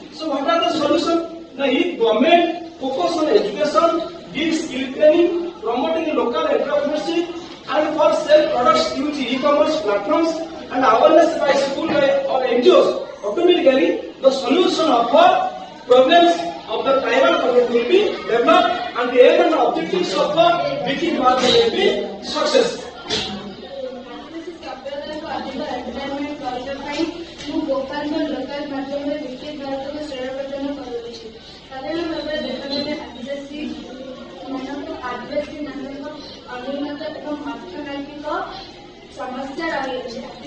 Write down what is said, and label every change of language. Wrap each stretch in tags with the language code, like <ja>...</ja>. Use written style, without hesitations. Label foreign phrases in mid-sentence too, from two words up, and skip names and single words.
<en>So what are the solutions? If government focus on education, give skill training, promoting local entrepreneurship, and for sell products use e-commerce platforms and awareness by school or NGOs, automatically the solution of problems of the tribal community will be developed and the aim and objectives of the Viksit Bharat will be success.</en> <or>ମୁଁ ଗୋପାଳଙ୍କ ଲୋକାଲ ମାଧ୍ୟମରେ ବିକିତ ଭାରତକୁ ଶ୍ରେୟ ପ୍ରଦାନ କରୁଅଛି। ସାଧାରଣ ଭାବରେ ଦେଶରେ ଆଦିବାସୀ ମାନଙ୍କ ଅନୁନ୍ନତ ଏବଂ ଅର୍ଥନୈତିକ ସମସ୍ୟା ରହିଅଛି।</or>